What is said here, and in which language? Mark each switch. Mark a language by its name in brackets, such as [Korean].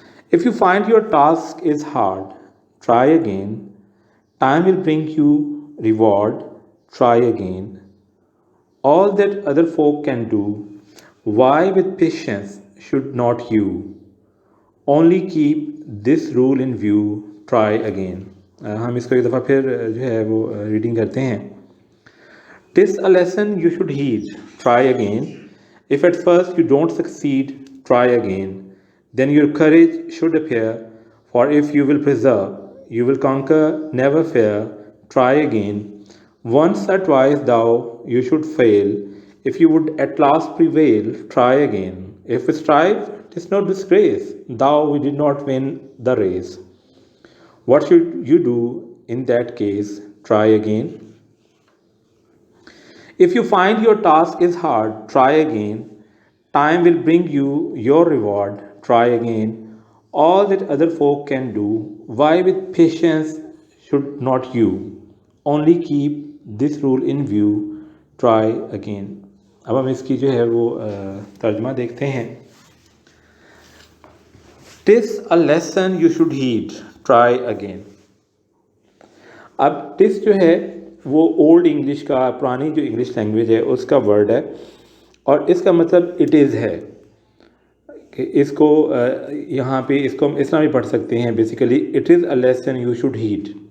[English] If you find your task is hard, try again. Time will bring you reward, try again. All that other folk can do, why with patience should not you? Only keep this rule in view, try again." [Urdu] ہم اس کو ایک دفعہ پھر جو ہے وہ reading کرتے ہیں. [English] "'Tis a lesson you should heed, try again. If at first you don't succeed, try again. Then your courage should appear, for if you will persevere, you will conquer, never fear, try again. Once or twice thou you should fail. If you would at last prevail, try again. If we strive, 'tis no disgrace, though we did not win the race. What should you do in that case? Try again. If you find your task is hard, try again. Time will bring you your reward, try again. All that other folk can do, why with patience should not you? Only keep this rule in view, try again." [Urdu] اب ہم اس کی جو ہے وہ ترجمہ دیکھتے ہیں. [English] ٹس a lesson you should heed, try again. [Urdu] اب ٹس جو ہے وہ اولڈ انگلش کا، پرانی جو انگلش لینگویج ہے اس کا ورڈ ہے، اور اس کا مطلب اٹ از ہے کہ اس کو یہاں پہ اس کو ہم اس طرح بھی پڑھ سکتے ہیں basically [English] It is a lesson you should heed.